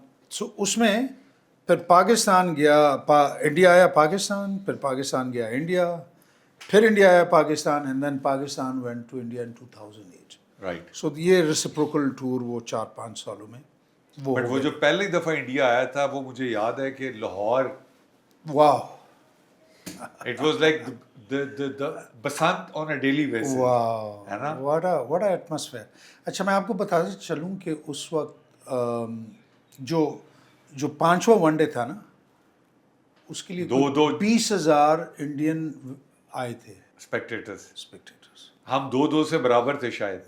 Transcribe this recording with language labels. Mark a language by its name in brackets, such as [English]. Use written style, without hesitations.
[Urdu] سو اس میں پھر پاکستان گیا, انڈیا آیا پاکستان, پھر پاکستان گیا انڈیا, پھر انڈیا آیا Pakistan, [English] And then Pakistan went to India in 2008. Right. [Urdu] سو یہ ریسپروکل ٹور وہ 4-5 سالوں میں وہ بٹ وہ جو پہلی دفعہ انڈیا آیا تھا وہ مجھے یاد ہے کہ لاہور, [English] Wow, it was like the Basant on a daily basis. Wow, [Urdu] ہے نا؟ [English] What atmosphere. [Urdu] اچھا میں آپ کو بتاتا چلوں کہ اس وقت جو 5واں ون ڈے تھا نا, اس کے لیے 20,000 انڈین آئے تھے [English] Spectators. Spectators. [Urdu] ہم 2-2 سے برابر تھے شاید.